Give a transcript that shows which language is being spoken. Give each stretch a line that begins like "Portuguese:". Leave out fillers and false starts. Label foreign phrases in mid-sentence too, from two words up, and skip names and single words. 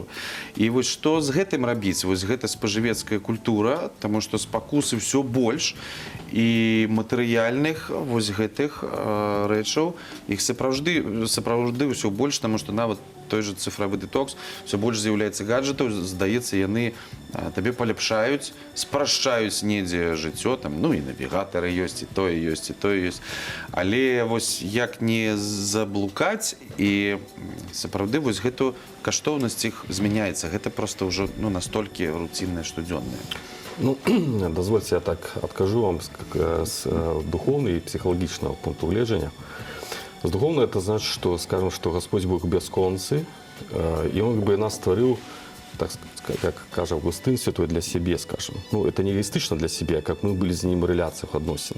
Belarusian: І вось што з гэтым рабіць? Вось гэта спажывецкая культура, таму што спакусы ўсё больш, і матэрыяльных вось гэтых рэчаў, іх сапраўды ўсё больш, таму што нават
Russian: той же
Belarusian: цифровы дэтокс, все больш з'яўляецца гаджетаў, здаецца, яны табе паляпшаюць, спрашчаюць недзе жыццё, там, ну, і навігатары ёсць, і тое ёсць, і тое ёсць. Але вось як не заблукаць, і сапраўды вось гэту каштоўнасць іх змяняецца. Гэта проста ўжо, ну, настолькі руціннае, штодзённае. Ну, дозвольте,
Russian: я так откажу вам с духовного и психологического
Belarusian: пункта гледжання.
Russian: С духовного это значит, что, скажем, что Господь Бог бесконцы, и Он как бы нас створил, так как каже Августин Святой, для себе, скажем. Ну, это не эгоистично для себя, как мы были с Ним в реляциях, относинах.